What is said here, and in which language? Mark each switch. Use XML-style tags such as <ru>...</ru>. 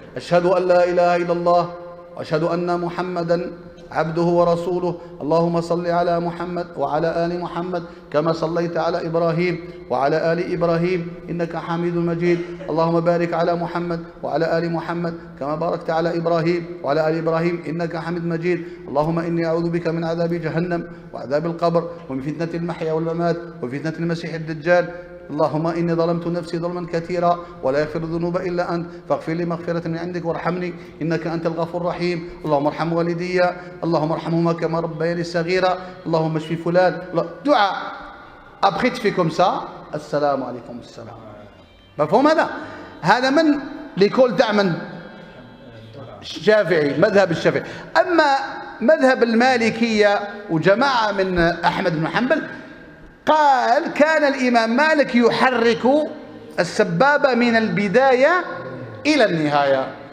<ar>أشهد أن لا إله إلا الله وأشهد أن محمدا عبده ورسوله اللهم صل على محمد وعلى آل محمد كما صليت على إبراهيم وعلى آل إبراهيم إنك حميد مجيد اللهم بارك على محمد وعلى آل محمد كما باركت على إبراهيم وعلى آل إبراهيم إنك حميد مجيد اللهم إني أعوذ بك من عذاب جهنم وعذاب القبر ومن فتنة المحيا والممات وفتنة المسيح الدجال اللهم إني ظلمت نفسي ظلما كثيرا ولا يغفر الذنوب إلا أنت فاغفر لي مغفرة من عندك وارحمني إنك أنت الغفور الرحيم اللهم ارحم والدي اللهم ارحمهما كما ربياني صغيرا اللهم اشف فلان دعاء.</ar> <fr>Après tu fais comme ça</fr> <ar>السلام عليكم السلام. مفهوم هذا؟ هذا من ليكول تاع من الشافعي مذهب الشافعي. أما مذهب المالكية وجماعة من أحمد بن حنبل قال كان الإمام مالك يحرك السبابة من البداية إلى النهاية.</ar>